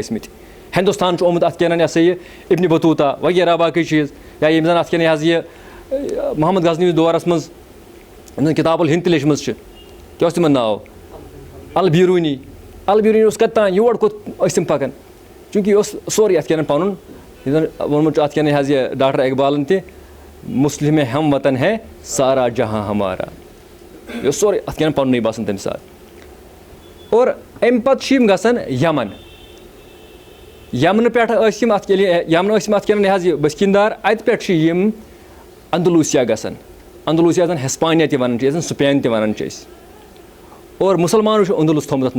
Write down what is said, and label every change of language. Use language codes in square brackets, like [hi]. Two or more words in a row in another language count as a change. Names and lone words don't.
[ks] ٲسمٕتۍ ہِندُستان چھُ آمُت اَتھ کٮ۪ن یہِ ہسا یہِ ابنِ بطوٗطہ وغیرہ باقٕے چیٖز یا یِم زَن اَتھ کٮ۪ن یہِ حظ یہِ محمد غزنوی دورَس منٛز یِم زَن کِتاب الہِند تہِ لیٚچھمٕژ چھِ کیٛاہ اوس تِمن ناو البیروٗنی اوس کَتہِ تانۍ یور کوٚت ٲسۍ تِم پَکان چوٗنٛکہِ یہِ اوس سورُے اَتھ کٮ۪ن پَنُن یُس زَن ووٚنمُت چھُ اَتھ کٮ۪ن یہِ حظ یہِ ڈاکٹر اقبالن تہِ [ur] مُسلِم ہم وطن ہے سارا جہاں ہمارا [ks] یہِ اوس سورُے اَتھ کٮ۪ن پَننُے باسان تَمہِ ساتہٕ اور اَمہِ پَتہٕ چھِ یِم گژھان یمنہٕ پٮ۪ٹھ ٲسۍ یِم اَتھ یمنہٕ ٲسۍ یِم اَتھ کٮ۪ن یہِ حظ یہِ بٔسکیٖندار اَتہِ پٮ۪ٹھ چھِ یِم اندلوٗسیا گژھان اندلوٗسیا زَن ہِسپانیا تہِ وَنان چھِ یَتھ زَن سُپین تہِ وَنان چھِ أسۍ اور مُسلمانو چھُ اندلُس تھوٚمُت اَتھ